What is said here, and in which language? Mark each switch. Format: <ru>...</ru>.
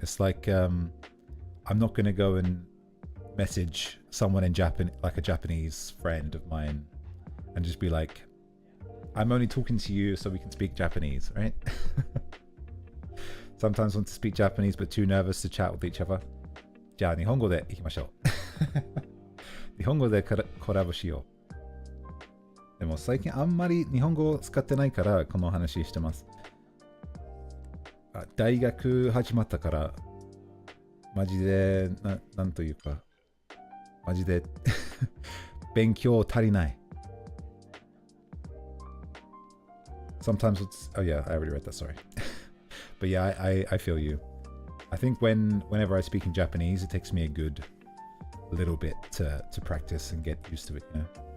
<en>It's like, I'm not going to go and message someone in Japan, like a Japanese friend of mine, and just be like, I'm only talking to you so we can speak Japanese, right? Sometimes want to speak Japanese but too nervous to chat with each other.</en> <ja>じゃあ日本語でいきましょう。日本語でコラボしよう。でも最近あんまり日本語を使ってないからこの話してます。大学始まったからマジでなんというかマジで勉強足りない。</ja> <en>Sometimes it's oh yeah, I already read that, sorry. But yeah, I feel you. I think whenever I speak in Japanese, it takes me a good little bit to practice and get used to it, you know.</en>